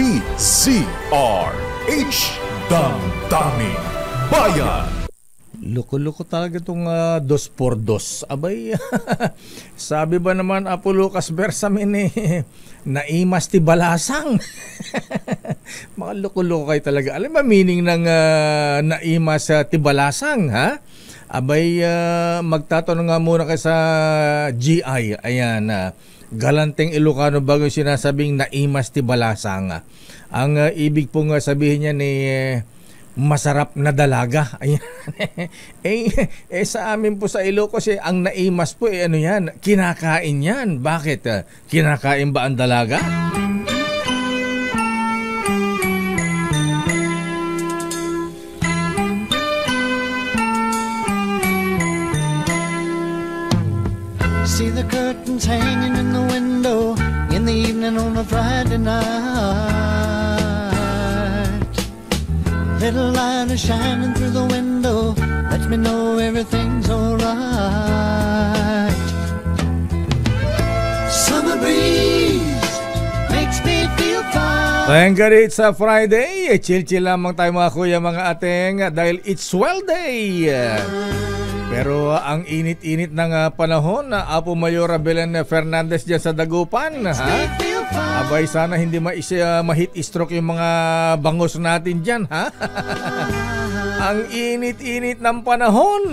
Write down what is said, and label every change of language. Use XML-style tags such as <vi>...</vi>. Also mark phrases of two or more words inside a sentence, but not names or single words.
<tl>DZRH Damdaming Bayan. Loko-loko talaga itong 2x2. Abay, sabi ba naman Apo Lucas Bersamin</tl> <ilo>naimas ti balasang.</ilo> <tl>Mga loko-loko kayo talaga. Alam ba meaning ng</tl> <ilo>naimas ti balasang,</ilo> <tl>ha? Abay, magtatanong nga muna kayo sa GI. Ayan, Galanteng Ilocano bago sinasabing</tl> <ilo>naimas ti balasang.</ilo> <tl>Ang ibig pong sabihin niya ni masarap na dalaga. Ayan. Sa amin po sa Ilocos ang naimas po ano yan? Kinakain yan. Bakit? Kinakain ba ang dalaga?</tl> <en>See the curtains hanging in the window in the evening on a Friday night. Little light is shining through the window, lets me know everything's alright. Summer breeze makes me feel fine. Thank God it's a Friday.</en> <tl>Chill-chill lamang tayo mga kuya, mga ateng, dahil</tl> <en>it's swell day.</en> <tl>Pero ang init-init ng panahon na Apo Mayora Belen Fernandez dyan sa Dagupan, ha? Abay, sana hindi ma-</tl> <en>heat stroke</en> <tl>yung mga bangos natin dyan, ha? Ang init-init ng panahon.</tl>